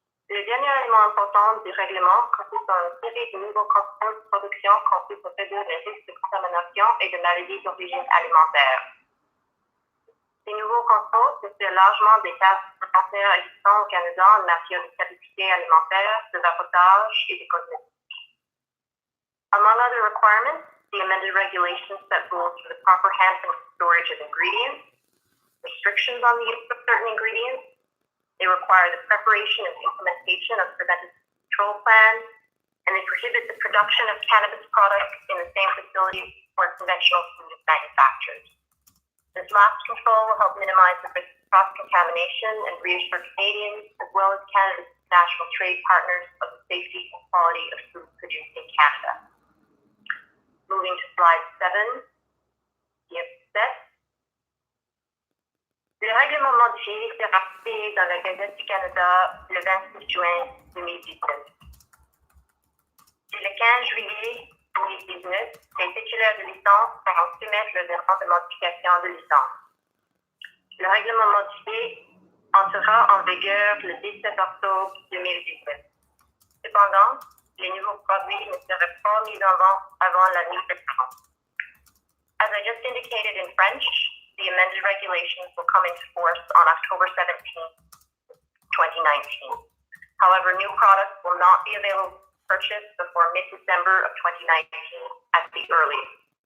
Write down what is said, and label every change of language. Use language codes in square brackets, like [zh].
[fr] Le dernier élément important du règlement consiste en une série de nouveaux contrôles de production conçus pour réduire les risques de contamination et de maladies d'origine alimentaire. Ces nouveaux contrôles s'inspirent largement des cas frontières existants au Canada en matière de stabilité alimentaire, de vapotage et de cosmétiques. [en] Among other requirements, the amended regulations set rules for the proper handling and storage of ingredients, restrictions on the use of certain ingredients. They require the preparation and implementation of preventive control plans, and they prohibit the production of cannabis products in the same facilities where conventional food is manufactured. This last control will help minimize the risk of cross-contamination and reassure Canadians, as well as Canada's national trade partners, of the safety and quality of food produced in Canada. Moving to slide 7, [fr] diapo 7. Le règlement modifié s'est rapporté dans la Gazette du Canada le 26 juin 2019. C'est le 15 juillet 2019, les titulaires de licence pourront soumettre le demande de modification de licence. Le règlement modifié entrera en vigueur le 17 octobre 2019. Cependant, les nouveaux produits ne seraient pas mis en vente avant la mi-septembre. [en] As I just indicated in French, the amended regulations will come into force on October 17, 2019. However, new products will not be available for purchase before mid-December of 2019 at the earliest.